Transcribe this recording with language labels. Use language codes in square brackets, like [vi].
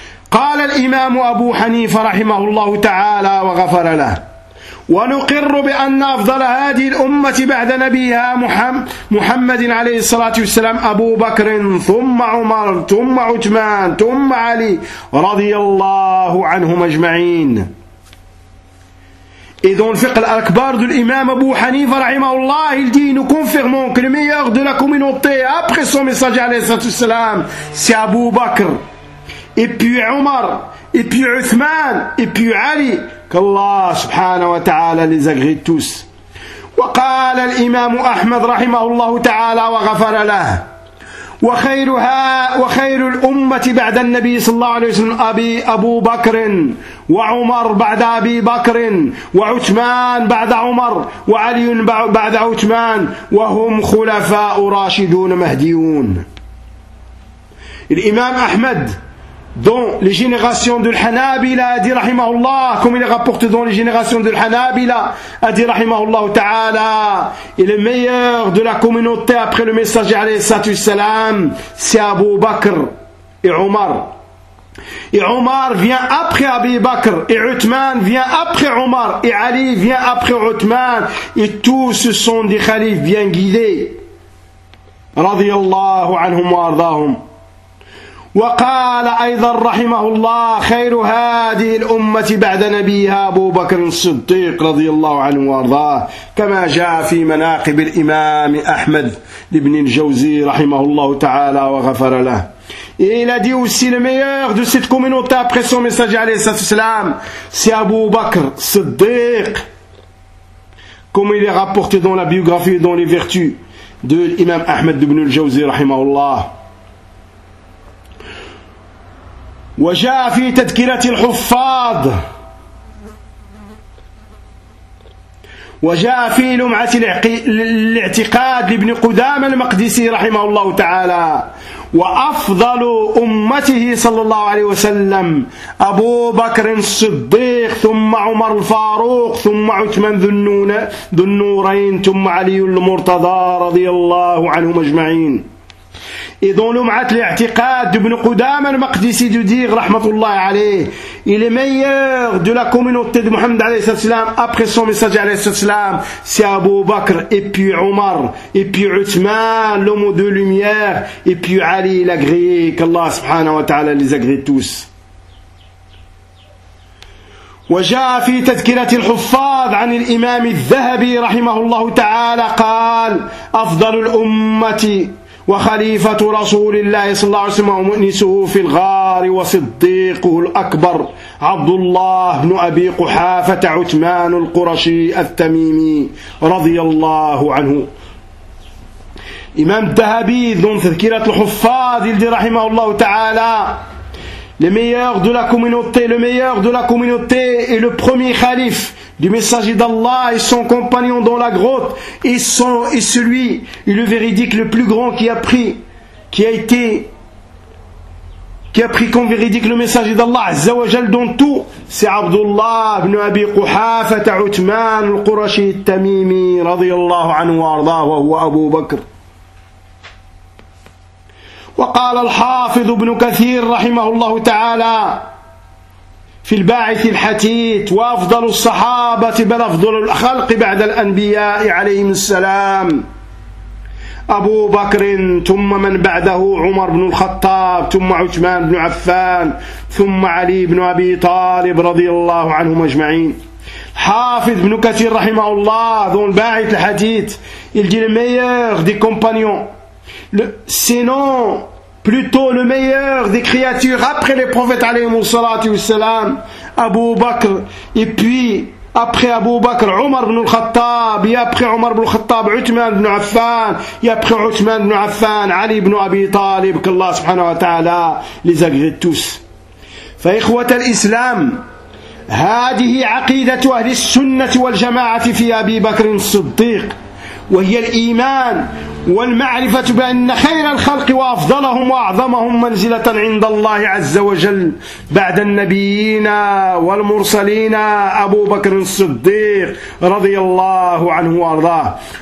[ar] قال الإمام أبو حنيفة رحمه الله تعالى وغفر له ونقر بأن أفضل هذه الأمة بعد نبيها محمد عليه الصلاة والسلام أبو بكر ثم عمر ثم عثمان ثم علي رضي الله عنهم أجمعين. [fr] Et dans le fiqh al-akbar de l'imam Abu Hanifa rahimahullah, il dit, nous confirmons que le meilleur de la communauté après son messager alayhi salatu wasalam, c'est Abu Bakr. Et puis Omar, et puis Uthman, et puis Ali, qu'Allah subhanahu wa ta'ala les agrée tous. [ar] وقال الإمام أحمد رحمه الله تعالى وغفر له وخيرها وخير الأمة بعد النبي صلى الله عليه وسلم أبو بكر وعمر بعد أبي بكر وعثمان بعد عمر وعلي بعد عثمان وهم خلفاء راشدون مهديون. [fr] الإمام أحمد dans les générations de l'Hanabila a dit rahimahullah, comme il est rapporté dans les générations de l'Hanabila a dit rahimahullah ta'ala, et le meilleur de la communauté après le messager alayhi salatu salam, c'est Abu Bakr et Omar. Et Omar vient après Abi Bakr, et Uthman vient après Omar, et Ali vient après Uthman, et tous ce sont des khalifs bien guidés radiyallahu anhum wa ardahum. [ar] وقال أيضا رحمه الله خير هذه الأمة بعد نبيها أبو بكر الصديق رضي الله عنه وارضاه كما جاء في مناقب الإمام أحمد لابن الجوزي رحمه الله تعالى وغفر له. [fr] Et il a dit aussi le meilleur de cette communauté après son messager عليه الصلاة والسلام c'est Abu Bakr صديق comme il est rapporté dans la biographie et dans les vertus de l'imam Ahmed ibn al-Jawzi رحمه الله. [ar] وجاء في تذكرة الحفاظ، وجاء في لمعة الاعتقاد لابن قدامة المقدسي رحمه الله تعالى، وأفضل أمته صلى الله عليه وسلم أبو بكر الصديق، ثم عمر الفاروق، ثم عثمان ذو النورين، ثم علي المرتضى رضي الله عنهم أجمعين. إذن لمعة الاعتقاد ابن قدامة المقدسي دوديغ رحمة الله عليه [fr] il est meilleur de la communauté de Mohammed عليه الصلاة والسلام après son message عليه الصلاة والسلام c'est Abu Bakr et puis Omar et puis Uthman l'homme de lumière et puis Ali l'agréé qu'Allah سبحانه وتعالى les agréé tous. [ar] وجاء في تذكرة الحفاظ عن الإمام الذهبي رحمه الله تعالى قال أفضل الأمة وخليفة رسول الله صلى الله عليه وسلم ومؤنسه في الغار وصديقه الأكبر عبد الله بن أبي قحافة عثمان القرشي التميمي رضي الله عنه. إمام الذهبي ذو تذكرة الحفاظ الذي رحمه الله تعالى [fr] le meilleur de la communauté, le meilleur de la communauté et le premier calife du messager d'Allah et son compagnon dans la grotte et son, et celui, et le véridique le plus grand qui a pris, qui a pris comme véridique le messager d'Allah, Azza wa Jal dans tout, c'est Abdullah ibn Abi Quhafata Uthman al-Qurashi al-Tamimi, radiyallahu anhu wa ardahu, wa huwa Abu Bakr. [ar] وقال الحافظ ابن كثير رحمه الله تعالى في الباعث الحتيت وأفضل الصحابة بل أفضل الخلق بعد الأنبياء عليهم السلام أبو بكر ثم من بعده عمر بن الخطاب ثم عثمان بن عفان ثم علي بن أبي طالب رضي الله عنهم أجمعين. حافظ ابن كثير رحمه الله ذو الباعث الحتيت [fr] الجيل ميور دي كومبانيون sinon plutôt le meilleur des créatures après les prophètes alayhi salatu wassalam Abu Bakr et puis après Abu Bakr Omar ibn al-Khattab et après Omar ibn al-Khattab Uthman ibn Affan et après Uthman ibn Affan Ali ibn Abi Talib qu'Allah subhanahu wa ta'ala les agrée tous. [ar] Fa ikhwat al-islam هذه عقيدة أهل السنة والجماعة في أبي بكر الصديق وهي الإيمان والمعرفة بأن خير الخلق وأفضلهم وأعظمهم منزلة عند الله عز وجل بعد النبيين والمرسلين أبو بكر الصديق رضي الله عنه وأرضاه.